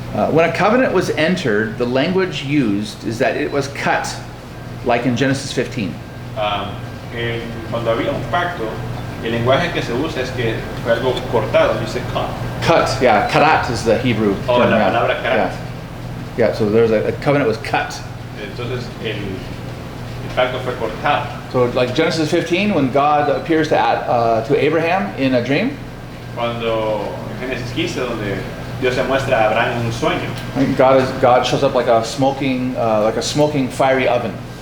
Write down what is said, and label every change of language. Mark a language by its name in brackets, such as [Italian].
[English] when a covenant was entered, the language used is that it was cut, like in Genesis 15. [Spanish] Cuando había un pacto, el lenguaje que se usa es que fue algo cortado, dice cut. [English] Cut, yeah, karat is the Hebrew Oh, term, [Spanish] la [English] yeah. [Spanish] palabra karat. [English] Yeah, so there's a covenant was cut. [Spanish] Entonces el pacto fue cortado. [English] So like Genesis 15, when God appears to Abraham in a dream, [Spanish] Cuando en Génesis 15, donde Dios se muestra a Abraham en un sueño, [English] God shows up like a smoking fiery oven.